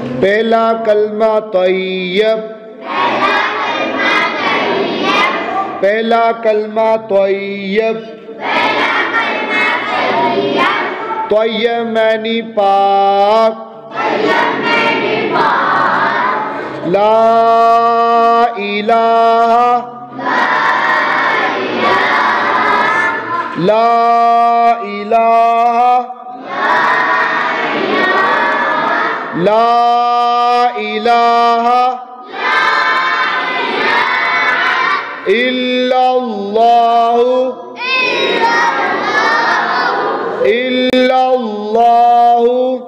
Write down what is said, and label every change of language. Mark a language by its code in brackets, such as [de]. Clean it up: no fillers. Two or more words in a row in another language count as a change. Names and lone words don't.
[ur] پہلا کلمہ طیب، پہلا کلمہ طیب، طیب معنی پاک, [ar] ला إله، لا إله، لا إله إلا الله، إلا الله,